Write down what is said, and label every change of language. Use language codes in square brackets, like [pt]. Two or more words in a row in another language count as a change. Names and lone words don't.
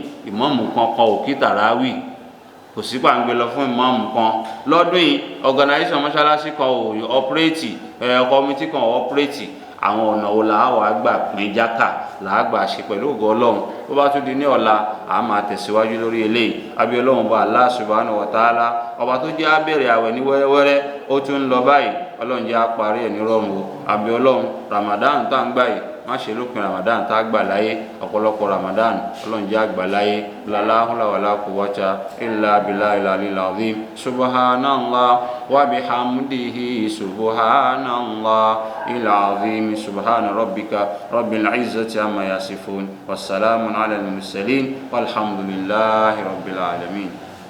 [yo] ìmáàmù kankan ò kí tàràwì kò sí pàǹgbẹ lọ fún ìmáàmù kan lọ́dún yìí organisation mọ́ṣáláṣí kan ò ọpẹ́rẹ́tì kọmitì kan ò ọpẹ́rẹ́tì àwọn ọ̀nà wo làá wàá gbà pín jákà làá gbà ṣe pẹ̀lú ògo Ọlọ́run bó bá tún di ní ọ̀la a máa tẹ̀síwájú lórí eléyìí àbí Ọlọ́run bá Allah [ar] سبحانه وتعالى [yo] ọba tó jẹ́ abẹ́rẹ́ àwẹ̀ ní wẹ́rẹ́wẹ́rẹ́ ó tún ń lọ báyìí Ọlọ́run jẹ́ àparí ẹ̀ ní rọrùn o àbí Ọlọ́run Ramadan tá ń gbà yìí má ṣe lópin Ramadan tá gbà láyé ọ̀pọ̀lọpọ̀ Ramadan Ọlọ́run jẹ́ àgbà láyé [ar] لا حول ولا قوة إلا بالله العلي العظيم سبحان الله وبحمده سبحان الله العظيم سبحان ربك رب العزة عما يصفون والسلام على المرسلين والحمد لله رب العالمين.